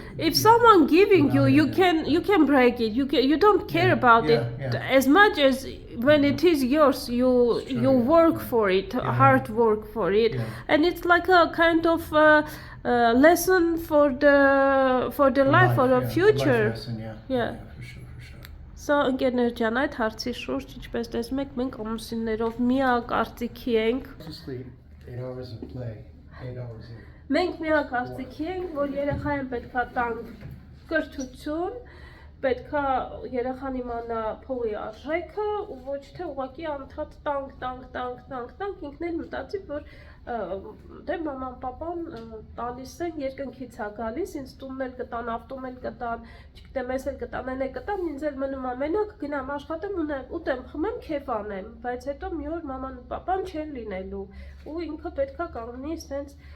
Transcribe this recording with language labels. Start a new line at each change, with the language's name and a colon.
English: If someone giving you can break it. You don't care about it as much as when it is yours. You work for it, hard work for it, and it's like a kind of lesson for the life or the future. Life lesson, Yeah. For sure.
Armenian: Սա ընկերներ ջան, այդ հարցի շուրջ, ինչպես տեսնում եք, մենք ամուսիններով միակ արծիքի ենք։
English: Sleep 8 hours of play, 8 hours of.
Armenian: Մենք միակ արծիքի ենք, որ երեխային պետքա տանք կրթություն, պետքա երեխան իմանա փողի արժեքը ու ոչ թե ուղղակի անդադ տանք, ինքն էլ մտածի, որ դե մաման պապան տալիս են երկնքից է գալիս, ինձ տունն էլ կտան, ավտոն էլ կտան, չգիտեմ, ես էլ կտան, էլ կտան, ինձ էլ մնում է մենակ, գնամ աշխատեմ, ուտեմ, խմեմ, քեֆ անեմ, բայց հետո մի օր մաման ու պապան չեն լինելու ու ինքը պետքա կանգնի սենց